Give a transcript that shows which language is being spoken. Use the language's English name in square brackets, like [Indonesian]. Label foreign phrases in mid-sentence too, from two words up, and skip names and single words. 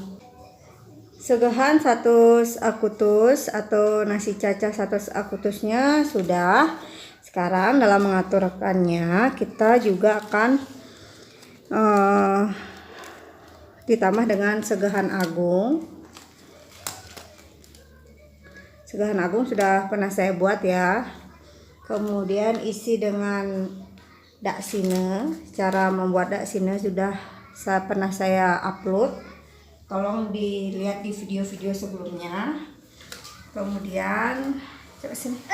[Indonesian] Segehan 1 akutus atau nasi cacah 1 akutusnya sudah. Sekarang dalam mengaturkannya kita juga akan ditambah dengan segehan agung. Segehan agung sudah pernah saya buat ya. Kemudian isi dengan daksine. Cara membuat daksine sudah pernah saya upload. Tolong dilihat di video-video sebelumnya. Kemudian coba sini.